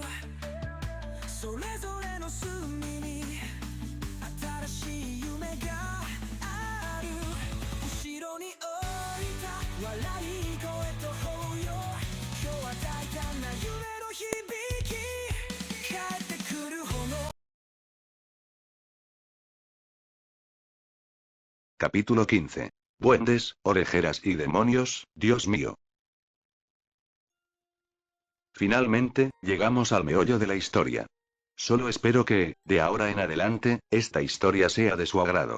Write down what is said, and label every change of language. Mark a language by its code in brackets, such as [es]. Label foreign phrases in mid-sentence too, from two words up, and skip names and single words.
[ja] それぞれの隅に新しい夢がある。後ろに置いた笑い声と抱擁、今日は大胆な夢の響き帰ってくる炎。 [es] Capítulo 15. Duendes, orejeras y demonios, Dios mío. Finalmente, llegamos al meollo de la historia. Solo espero que, de ahora en adelante, esta historia sea de su agrado.